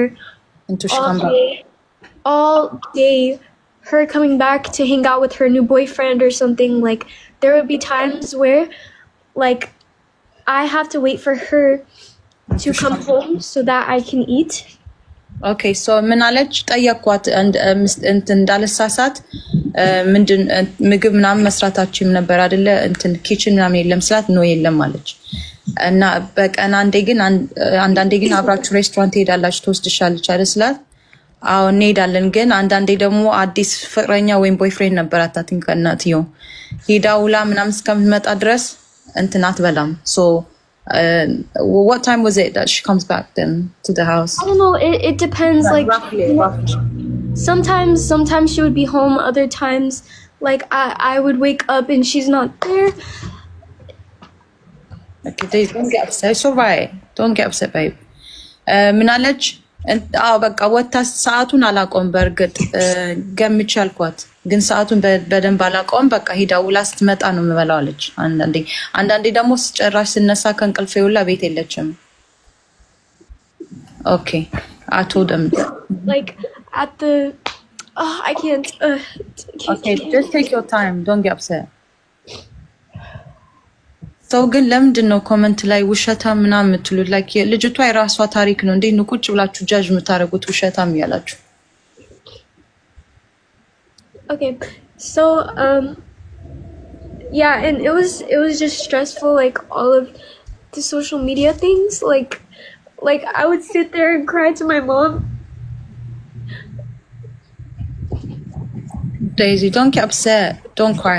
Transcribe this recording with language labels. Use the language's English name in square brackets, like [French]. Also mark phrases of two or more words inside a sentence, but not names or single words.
[English] until she come back. All day. Her coming back to hang out with her new boyfriend or something. Like there would be times where like I have to wait for her to come home so that I can eat. Okay, so [Amharic] ምን አለች ጠየቅኳት እንዳልሳሳት ምንድን ምግብ ምናምን መስራታችሁም ነበር አይደለ እንትን ኪችን ምናምን የለም ስላት ነው የለም አለች። እና በቀን አንዳንዴ ግን አብራችሁ ሬስቶራንት ሄዳላችሁ ትወስድሻለች አይደል ስላት አዎ እንሄዳለን ግን አንዳንዴ ደግሞ አዲስ ፍቅረኛ ወይም ቦይፍሬንድ ነበራት አትንከ እናትየው ሄዳውላ ምናምን እስከምትመጣ ድረስ እንትን አትበላም። [English] So what time was it that she comes back then to the house? I don't know, it depends. Like roughly. Sometimes she would be home, other times like I would wake up and she's not there. Okay, don't get upset. It's alright. Don't get upset, babe. [Amharic] ምናለች በቃ ወታ ሰዓቱን አላቆም በርግጥ ገምቼ አልኳት ግን ሰዓቱን በደንብ አላቆም በቃ ሄዳ ውላ ስትመጣ ነው የምበላው አለች አንዳንዴ ደግሞ ጭራሽ ስነሳ ከእንቅልፌ ሁላ ቤት የለችም [English] Okay, I told them. Like at the, I can't. Okay, just take your time. Don't get upset. [Amharic] So ግን ለምንድን ነው ኮሜንት ላይ ውሸታም ምናምን የምትሉት? Like ልጅቷ የራሷ ታሪክ ነው እንዴ ነው ቁጭ ብላችሁ ጃጅ የምታረጉት ውሸታም ያላችሁ? [English] Okay, so yeah, and it was just stressful, like all of the social media things, like I would sit there and cry to my mom. Daisy, don't get upset. Don't cry.